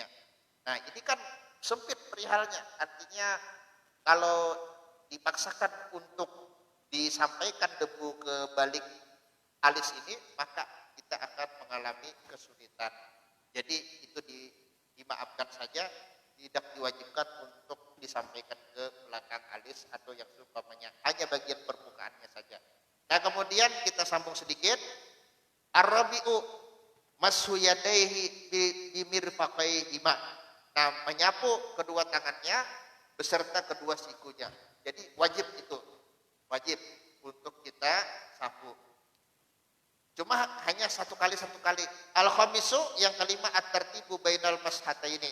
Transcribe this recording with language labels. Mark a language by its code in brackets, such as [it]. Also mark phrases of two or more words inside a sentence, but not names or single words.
[id] Nah, ini kan sempit perihalnya, artinya kalau dipaksakan untuk disampaikan debu ke balik alis ini, maka kita akan mengalami kesulitan. Jadi itu dimaafkan saja, tidak diwajibkan untuk disampaikan ke belakang alis atau yang seumpamanya, hanya bagian permukaannya saja. Nah, kemudian kita sambung sedikit. [ar] Ar-rabi'u mashu yadaihi bimirfaqaihima. [id] Nah, menyapu kedua tangannya beserta kedua sikunya. Jadi wajib itu, wajib untuk kita sapu. Cuma hanya satu kali. [ar] Al-khamisu, [id] yang kelima, [ar] at-tartibu bainal mashataini.